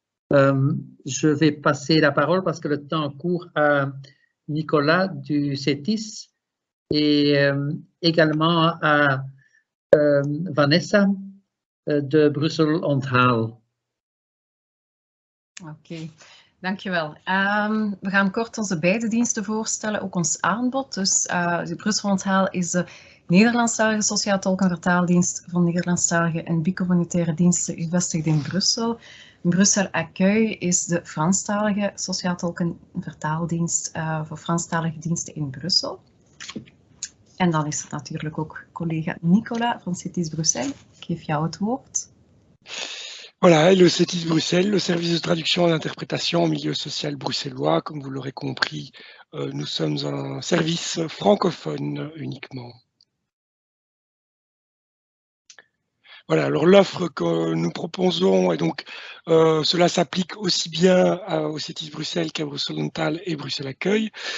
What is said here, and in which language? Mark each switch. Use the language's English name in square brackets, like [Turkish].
[French] Je vais passer la parole parce que le temps court à Nicolas du CETIS et également à Vanessa de Brussel Onthaal. [Dutch] Oké, dankjewel. We gaan kort onze beide diensten voorstellen, ook ons aanbod. Dus de Brussel Onthaal is de Nederlandstalige sociaal tolk- en vertaaldienst van Nederlandstalige en bicommunitaire diensten gevestigd in Brussel. Brussel Accueil is de Franstalige sociaal tolk- en vertaaldienst voor Franstalige diensten in Brussel. En dan is er natuurlijk ook collega Nicolas van CETIS Bruxelles. Ik geef jou het woord. [French] Voilà, le CETIS Bruxelles, le service de traduction et d'interprétation en milieu social bruxellois. Comme vous l'aurez compris, nous sommes un service francophone uniquement. Voilà, alors l'offre que nous proposons, et donc cela s'applique aussi bien au CETIS Bruxelles qu'à Bruxelles Onthaal et Bruxelles Accueil.